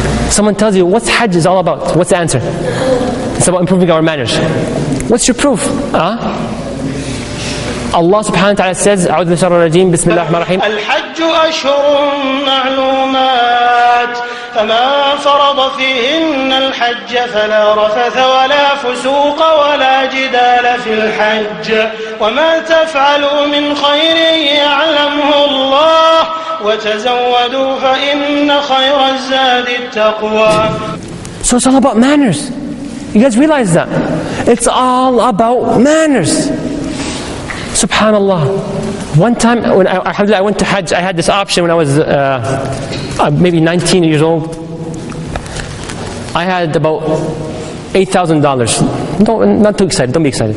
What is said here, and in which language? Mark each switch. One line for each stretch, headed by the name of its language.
English: Someone tells you, what's Hajj is all about? What's the answer? It's about improving our manners. What's your proof? Allah subhanahu wa ta'ala says,
Arabic: أعوذ بالله من الشيطان الرجيم, بسم الله الرحمن الرحيم. الحج أشهر معلومات فمن فرض فيهن الحج فلا رفث ولا فسوق ولا جدال في الحج وما تفعلوا من خير يعلمه الله وتزودوا فإن خير الزاد التقوى.
English: So it's all about manners. You guys realize that? It's all about manners. Subhanallah. One time, when I went to Hajj, I had this option when I was maybe 19 years old. I had about $8,000. Not too excited, don't be excited.